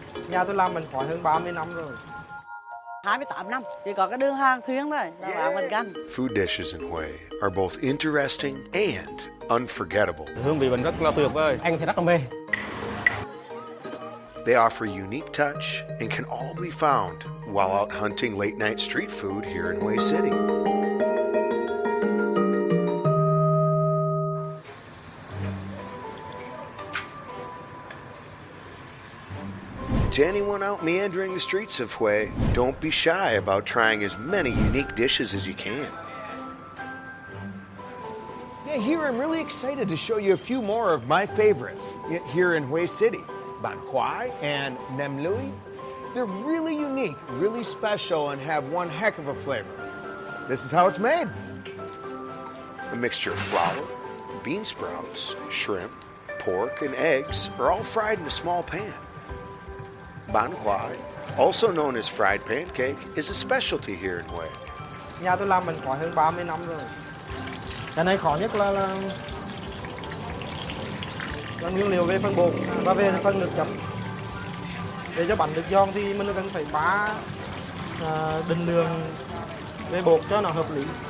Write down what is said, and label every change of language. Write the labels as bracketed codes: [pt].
[vi] Nhà tôi làm bánh khoái hơn 30 năm rồi. 28 năm, chỉ có cái đường Hàn Thuyên thôi, là làm bánh canh. [en] Food dishes in Hue are both interesting and unforgettable. [vi] Hương vị bánh rất là tuyệt vời. Anh thì rất là mê. [en] They offer unique touch and can all be found while out hunting late night street food here in Hue City. To anyone out meandering the streets of Hue, don't be shy about trying as many unique dishes as you can. Yeah, here I'm really excited to show you a few more of my favorites here in Hue City. Bánh, khoái and Nem Lui. They're really unique, really special, and have one heck of a flavor. This is how it's made. A mixture of flour, bean sprouts, shrimp, pork, and eggs are all fried in a small pan. Bánh, khoái, also known as fried pancake, is a specialty here in Hue. [vi] Nhà tôi làm bánh khoái hơn 30 năm rồi. Cái này khó nhất là nguyên liệu về phần bột và về phần nước chấm. Để cho bánh được giòn thì mình cần phải pha định lượng về bột cho nó hợp lý.